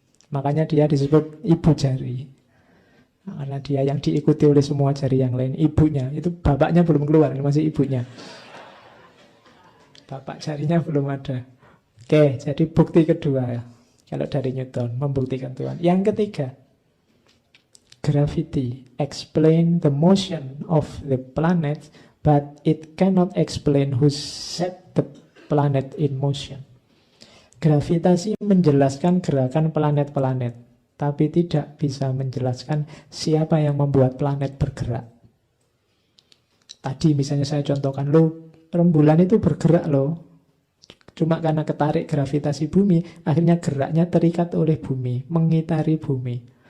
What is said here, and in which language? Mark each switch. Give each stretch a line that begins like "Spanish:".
Indonesian: Makanya dia disebut ibu jari. Karena dia yang diikuti oleh semua jari yang lain. Ibunya, itu bapaknya belum keluar, ini masih ibunya. Bapak jarinya belum ada. Oke, jadi bukti kedua ya, kalau dari Newton, membuktikan Tuhan. Yang ketiga,
English: gravity explain the motion of the planet, but it cannot explain who set the planet in motion.
Indonesian: Gravitasi menjelaskan gerakan planet-planet, tapi tidak bisa menjelaskan siapa yang membuat planet bergerak. Tadi misalnya saya contohkan, rembulan itu bergerak loh. Cuma karena ketarik gravitasi bumi, akhirnya geraknya terikat oleh bumi, mengitari bumi.